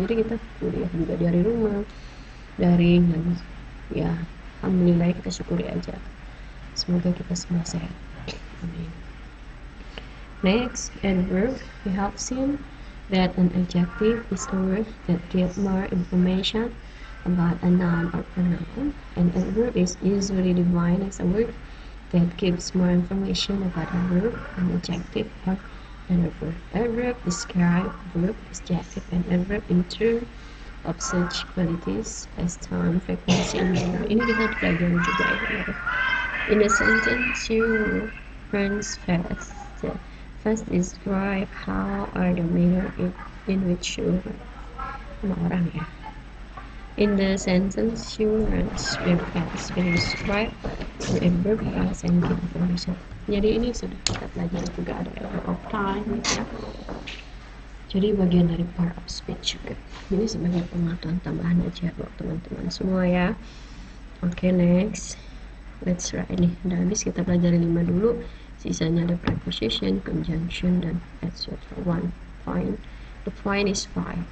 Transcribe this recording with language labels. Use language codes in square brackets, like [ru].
[id] Jadi kita kuliah juga dari rumah, daring, dan ya alhamdulillah kita syukuri aja. Semoga kita semua sehat. [en] Amin. Next, adverb. We have seen that an adjective is a word that gives more information about a noun or pronoun. An adverb is usually defined as a word that gives more information about a verb, an adjective, or an adverb. Adverb describe verb, adjective, and adverb in terms of such qualities as time, frequency, and manner. [id] Ini kita pelajari juga ya. [en] In a sentence, you runs fast. First describe how or the manner in which you run. [id] Sama orang ya. [en] In the sentence, you runs very fast. We describe the adverb fast and give information. [id] Jadi ini sudah kita pelajari juga, ada adverb of time ya. Jadi bagian dari part of speech juga. Ini sebagai pengetahuan tambahan aja buat teman-teman semua ya. Oke, next. [en] Let's try [id] nih. Udah habis kita pelajari 5 dulu. Sisanya ada preposition, conjunction, dan etc. [en] One point. The point is 5.